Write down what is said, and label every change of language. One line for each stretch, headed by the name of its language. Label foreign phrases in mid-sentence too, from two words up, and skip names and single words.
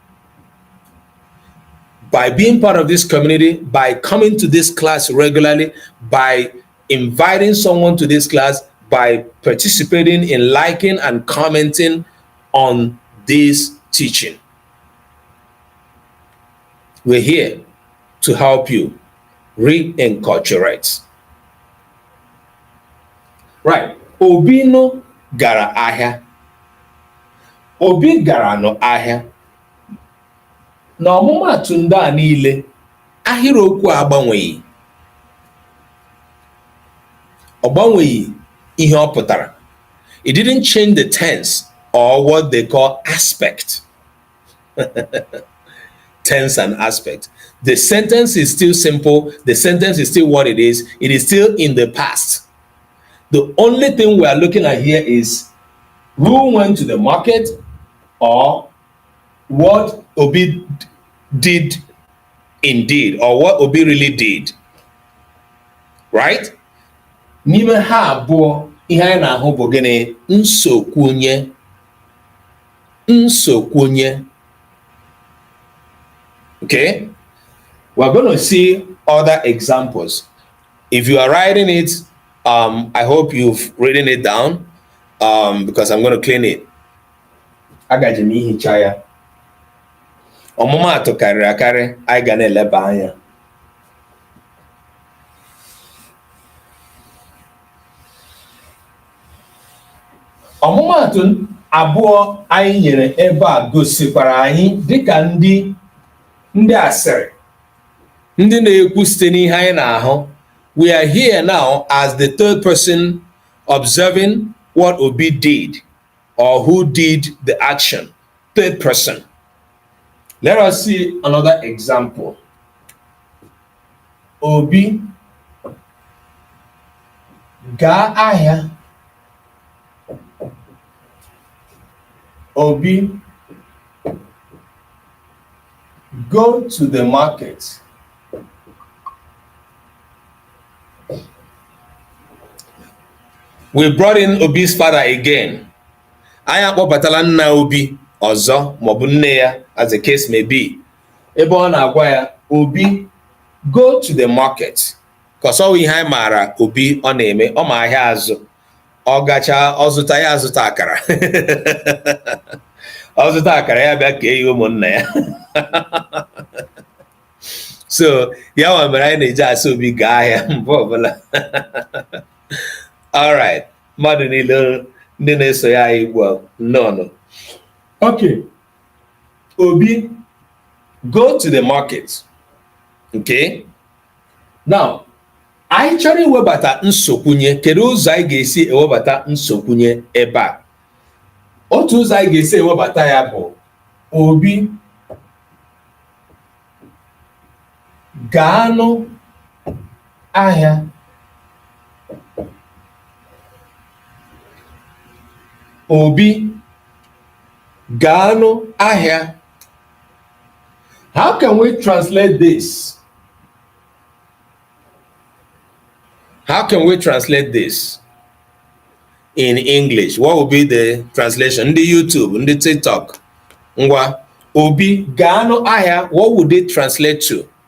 English: By being part of this community, by coming to this class regularly, by inviting someone to this class, by participating in liking and commenting on this teaching. We're here to help you reinculturate. Right.
Igbo: Obi no gara ahịa. Obi gara no ahịa. Na ọmụmaatụ ndị a niile, ahịrịokwu agbanweghị. Ọ gbanweghị ihe ọ pụtara.
English: It didn't change the tense or what they call aspect. Tense and aspect. The sentence is still simple. The sentence is still what it is. It is still in the past. The only thing we are looking at here is who went to the market or what Obi did indeed, or what Obi really did. right?
Igbo: N'ime ha abụọ ihe anyị na-ahụ bụ gịnị? Nsokwunye. Nsokwunye.
English: Okay? We're going to see other examples. If you are writing it, I hope you've written it down because I'm going to clean it.
Igbo: Agaji m ihicha ya. Ọmụmaatụ karịrị akarị anyị ga na-eleba anya. Ọmụmaatụ abụọ anyị nyere ebe a gosikwara anyị dịka ndị asịrị, ndị na-ekwu site n'ihe anyị na-ahụ.
English: We are here now as the third person observing what Obi did or who did the action. Third person. Let us see another example.
Igbo: Obi gaa ahịa.
English: Obi go to the market. We brought in Obi's father again.
Igbo: Anyị akpọbatala nna Obi ọzọ maọbụ nne ya,
English: as the case may be.
Igbo: Ebe ọ na-agwa ya, Obi
English: go to the market.
Igbo: Because ọ ihe anyị maara Obi ọ na-eme, ọ ma ahịa azụ. Ọ gacha ọ zụta ya azụta akara. Ọ zụta akara ya bịa kee ya ụmụnna ya. So ya nwa mere anyị na-eji asị Obi gaa ahịa mgbe ọbụla.
English: All right,
Igbo: mmadụ niile ndị na-eso ya Igbo no.
English: Okay, Obi go to the market. Okay, now
Igbo: anyị chọrọ iwebata nsokwunye. Kedu ụzọ anyị ga-esi ewebata nsokwunye ebe a? Otu ụzọ anyị ga-esi ewebata ya bụ Obi gaanụ ahịa. Obi gaanụ ahịa.
English: How can we translate this? How can we translate this in English? What will be the translation?
Igbo: Ndị YouTube, ndị TikTok. Ngwa, Obi gaanụ ahịa,
English: what would it translate to?